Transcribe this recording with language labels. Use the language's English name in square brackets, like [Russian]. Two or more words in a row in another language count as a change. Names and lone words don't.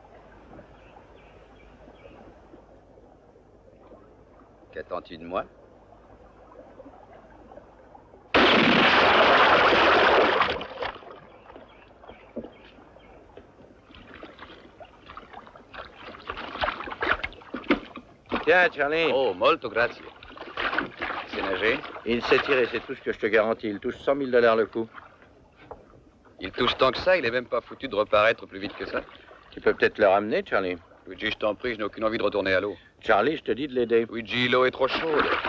[French] Qu'attends-tu de moi? Tiens, Charlie. [Italian] Oh, molto grazie. [French] C'est nager? Il s'est tiré, c'est tout ce que je te garantis. Il touche 100 000 $ le coup. Il touche tant que ça, il est même pas foutu de reparaître plus vite que ça. Tu peux peut-être le ramener, Charlie. Luigi, je t'en prie, je n'ai aucune envie de retourner à l'eau. Charlie, je te dis de l'aider. Luigi, l'eau est trop chaude.